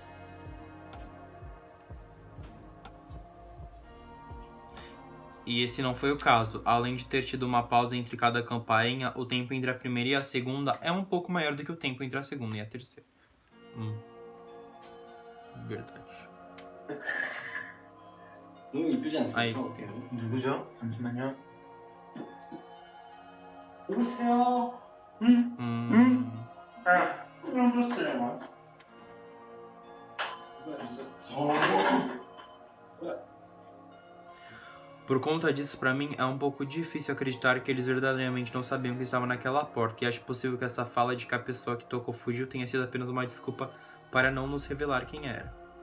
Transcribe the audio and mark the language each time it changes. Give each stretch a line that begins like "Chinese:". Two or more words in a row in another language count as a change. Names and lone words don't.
Portuguese: E esse não foi o caso. Além de ter tido uma pausa entre cada campainha, o tempo entre a primeira e a segunda é um pouco maior do que o tempo entre a segunda e a terceira. Verdade.
Korean: 너무 이쁘지 않습니까? 아이. 어때요? 누구죠? 잠시만요. 누구세요? 그럼 줬어요.
Portuguese: Por conta disso, pra mim, é um pouco difícil acreditar que eles verdadeiramente não sabiam que estava naquela porta, e acho possível que essa fala de que a pessoa que tocou fugiu tenha sido apenas uma desculpa para não nos revelar quem era.